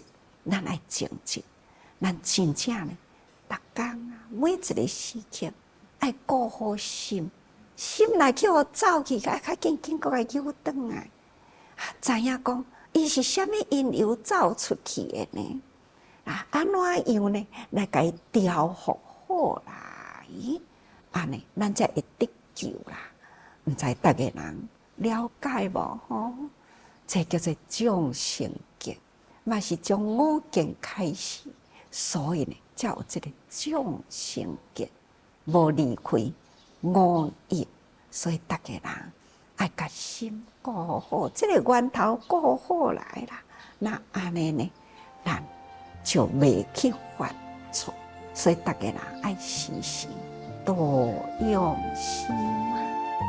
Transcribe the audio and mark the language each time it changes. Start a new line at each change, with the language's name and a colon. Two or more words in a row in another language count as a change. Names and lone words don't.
Min Nan Chinese: 咱爱正直，咱真正呢，逐工啊，每一个时刻爱顾好心，心内去互走去，爱较紧紧搁来扭转来，知影讲伊是虾米因由走出去的呢？安怎样呢？来甲伊调伏好来，安尼咱才会得救啦。毋知逐个人了解无吼？这叫做众生劫。嘛是从五见开始，所以呢，才有这个众生劫，无离开五业，所以大家人爱甲心顾好，这个源头顾好来啦，那安尼呢，咱就袂去犯错，所以大家人爱时时多用心啊。